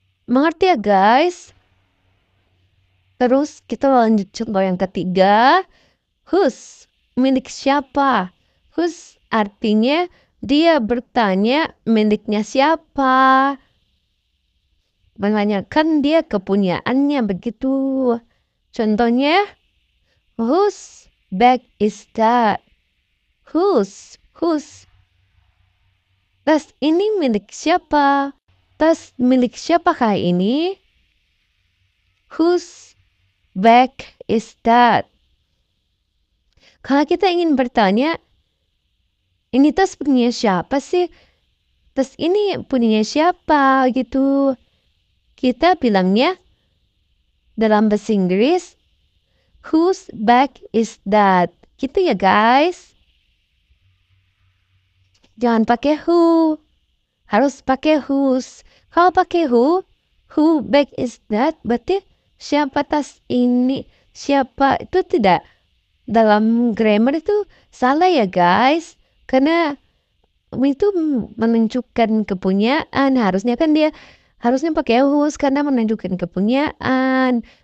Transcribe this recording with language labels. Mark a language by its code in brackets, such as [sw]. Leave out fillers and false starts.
[id] Mengerti ya guys? Terus kita lanjut contoh yang ketiga. Whose? Milik siapa? Whose artinya dia bertanya miliknya siapa. Menanyakan dia kepunyaannya begitu. [en] Contohnya, whose bag is that? Whose? [id] Tas ini milik siapa? Tas milik siapakah ini? [en] Whose bag is that? [id] Kalau kita ingin bertanya, ini tas punya siapa sih? Tas ini punya siapa gitu. Kita bilangnya dalam bahasa Inggris, [en] whose bag is that? [id] Gitu ya guys. Jangan pakai who. Harus pakai whose. Kalau pakai [en] who bag is that? [id] Berarti siapa tas ini, siapa itu tidak. Dalam grammar itu salah ya guys. Karena itu menunjukkan kepunyaan. Harusnya kan dia harusnya pakai whose karena menunjukkan kepunyaan.